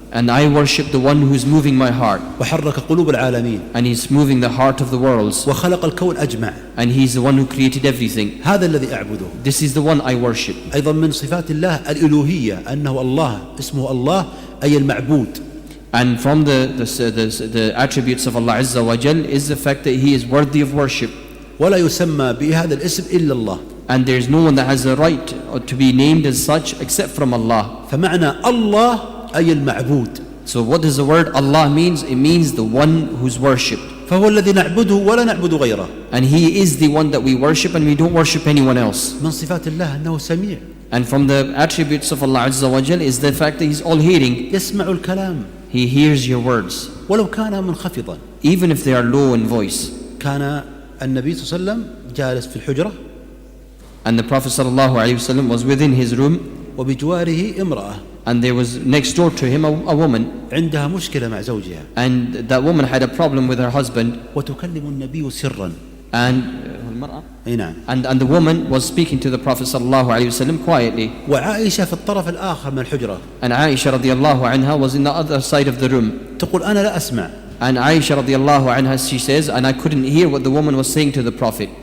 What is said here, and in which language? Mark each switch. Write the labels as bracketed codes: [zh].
[en] And I worship the one who's moving my heart. [ar] وحرك قلوب العالمين. [en] And he's moving the heart of the worlds. [ar] وخلق الكون أجمع. [en] And he's the one who created everything. [ar] هذا الذي أعبده. [en] This is the one I worship. [ar] أيضا من صفات الله الإلوهية، أنه الله اسمه الله أي المعبود. [en] And from the attributes of Allah Azza wa Jal is the fact that he is worthy of worship. [ar] ولا يسمى بهذا الاسم إلا الله. [en] And there is no one that has the right to be named as such except from Allah. [ar] فمعنى الله أي المعبود. [en] So what does the word Allah means? It means the one who's worshipped. [ar] فهو الذي نعبده ولا نعبد غيره. [en] And he is the one that we worship and we don't worship anyone else. [ar] من صفات الله أنه سميع. [en] And from the attributes of Allah Azza wa Jal is the fact that he's all hearing. [ar] يسمع الكلام. [en] He hears your words. [ar] ولو كان منخفضا. [en] Even if they are low in voice. [ar] كان النبي صلى الله عليه وسلم جالس في الحجرة. [en] And the Prophet ﷺ was within his room. [ar] وبجواره امرأة. [en] And there was next door to him a woman. [ar] عندها مشكلة مع زوجها. [en] And that woman had a problem with her husband. [ar] وتكلم النبي سرا. [en] And [ar] نعم. [en] And the woman was speaking to the Prophet ﷺ quietly. [ar] وعائشة في الطرف الآخر من الحجرة. [en] And Aisha radiallahu anha was in the other side of the room. [ar] تقول أنا لا أسمع. [en] And Aisha radiallahu anha, she says, and I couldn't hear what the woman was saying to the Prophet.